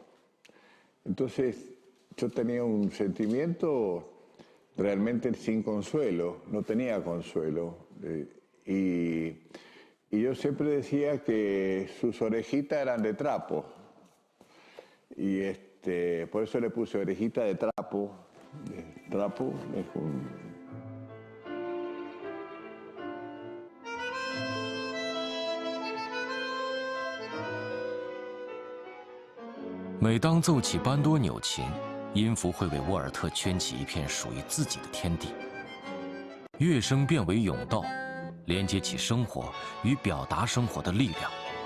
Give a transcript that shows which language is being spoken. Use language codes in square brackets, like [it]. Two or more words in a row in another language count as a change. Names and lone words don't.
[es] Entonces yo tenía un sentimiento realmente sin consuelo, no tenía consuelo. Y yo siempre decía que sus orejitas eran de trapo. Y por eso le puse orejita de trapo. Trapo es un... [zh] 每当奏起班多纽琴，音符会为沃尔特圈起一片属于自己的天地。乐声变为甬道，连接起生活与表达生活的力量。